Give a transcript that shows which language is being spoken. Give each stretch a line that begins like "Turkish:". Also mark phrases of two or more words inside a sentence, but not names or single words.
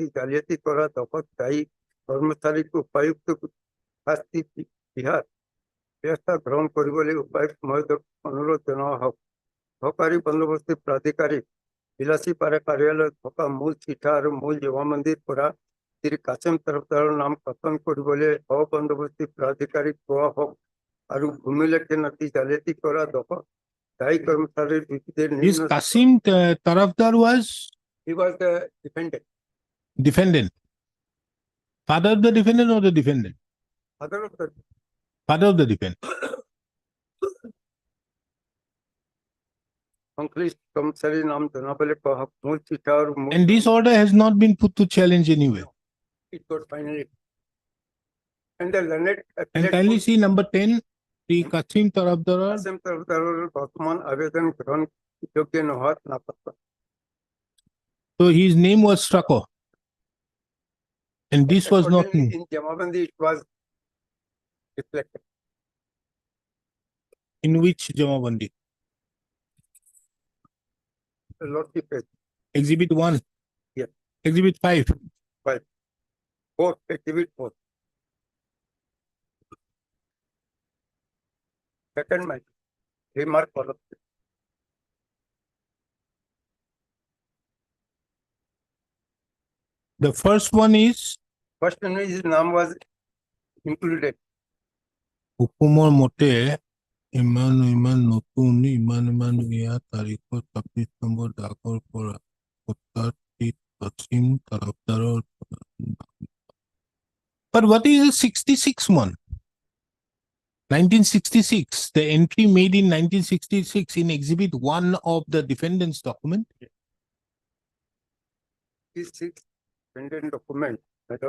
Assamese: জালিয়াতি কৰা দখত দায়ী কৰ্মচাৰীক উপায়ুক্ত শাস্তি বিহাৰ ব্যৱস্থা গ্ৰহণ কৰিবলৈ উপায়ুক্ত মহোদয়ক অনুৰোধ জনোৱা হওক সহকাৰী বন্দোবস্তি প্ৰাধিকাৰী বিলাসীপাৰা কাৰ্যালয়ত থকা মূল চিঠা আৰু মূল জবাবন্দীৰ পৰা শ্ৰী কাসেম তৰফদাৰৰ নাম কৰ্তন কৰিবলৈ সহ বন্দোবস্তি প্ৰাধিকাৰীক কোৱা হওক আৰু ভূমিলেখে নথি জালিয়াতি কৰা দখত দায়ী কৰ্মচাৰীৰ বিৰুদ্ধে
English: This Kasim Tarafdar was He was the defendant. defendant. Father of the defendant or the defendant? Other of the Father of the defendant.
Assamese: সংশ্লিষ্ট কৰ্মচাৰীৰ নাম জনাবলৈ কোৱা হওক মূল চিঠা আৰু মূল
English: And this order has not been put to challenge anywhere. it got finally and the learned And appellate kindly court see number 10, the Kasim Tarafdar.
Assamese: কাসেম তৰফদাৰৰ বৰ্তমান আবেদন গ্ৰহণ যোগ্য নোহোৱাত নাপাত্তা
English: So his name was struck off. And this was not Accordingly, in Jamabandi, it was reflected. in which Jamabandi? The Lordship page, Exhibit 1? Yeah. Exhibit 5? 4, exhibit 4. Second, my remark follows. The first one is First one, his name was included.
Assamese: হুকুমৰ মতে ইমান নতুন ইমান ইয়াৰ তাৰিখৰ 26 নম্বৰ দাগৰ পৰা উত্তৰ পশ্চিম তৰফদাৰৰ
English: But what is the 66 one? 1966, the entry made in 1966 in Exhibit 1 of the defendant's document. This 6 pendant document, my lord,